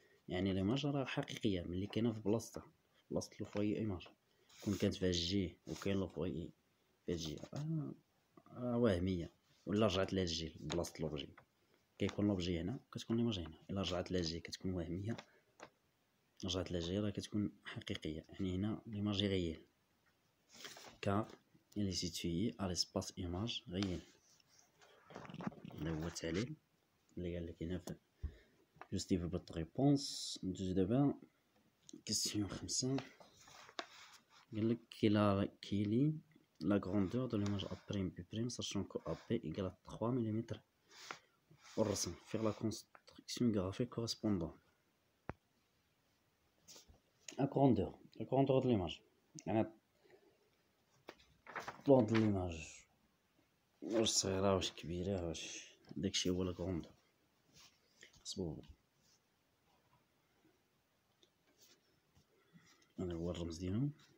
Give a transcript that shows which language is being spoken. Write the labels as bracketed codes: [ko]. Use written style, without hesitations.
[ar] يعني ليماج راه حقيقيه ملي كاينه في بلاصتها، في بلاصه [fr] لو فوايي ايماج. [ar] كون كانت في هاد الجي وكاين لو فوايي في هاد الجي، راه وهميه، ولا رجعت لهاد الجي لبلاصه لوبجي، كيكون لوبجي هنا كتكون ليماج هنا. الا رجعت لهاد الجي كتكون وهميه، رجعت لهاد الجي راه كتكون حقيقيه. يعني هنا ليماج غيال [fr] car il est situé à l'espace image réel. [ar] هذا هو التعليل اللي قال لك هنا في [fr] justifier votre réponse. [ar] ندوزو دابا كيسيون 5. قال لك [fr] كيلي la grandeur de l'image A', sachant que AP égale à 3 mm والرسم. faire la construction graphique correspondant. La grandeur de l'image [ar] يعني طول د l'image، واش صغيرة واش كبيرة، واش داكشي هو لا غروندور. حسبوه، هذا هو الرمز ديالهم.